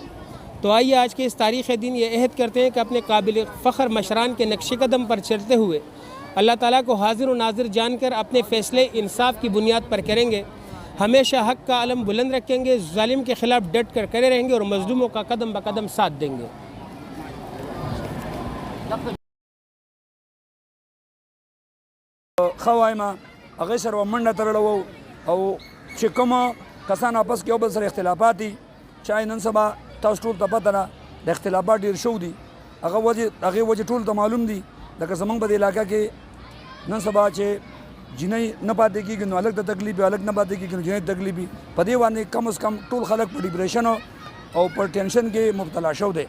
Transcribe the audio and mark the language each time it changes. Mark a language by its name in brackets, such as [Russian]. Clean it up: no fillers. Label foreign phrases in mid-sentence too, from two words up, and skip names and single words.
[Urdu] تو آئیے آج کے اس تاریخ دن یہ عہد کرتے ہیں کہ اپنے قابل فخر مشران کے نقش قدم پر چلتے ہوئے اللہ تعالیٰ کو حاضر و ناظر جان کر اپنے فیصلے انصاف کی بنیاد پر کریں گے، ہمیشہ حق کا علم بلند رکھیں گے، ظالم کے خلاف ڈٹ کر کھڑے رہیں گے اور مظلوموں کا قدم بقدم ساتھ دیں گے۔ [Pashto] خواهما هغه سره منډه تړلو او چې کوم کسان آپس کې یو بل سره اختلافات دي چې نن سبا تاسو ټول ته پته ده د اختلافات ډېر شو دي، هغه وجې ټول ته معلوم دي، لکه زمونږ په دې علاقه کې نن سبا چې جنۍ نه پاتې کېږي نو هلک ته تکلیف وي، هلک نه پاتې کېږي نو جنۍ ته تکلیف وي، په دې باندې کم از کم ټول خلک په ډپریشن او پر ټینشن کې مبتلا شو دی۔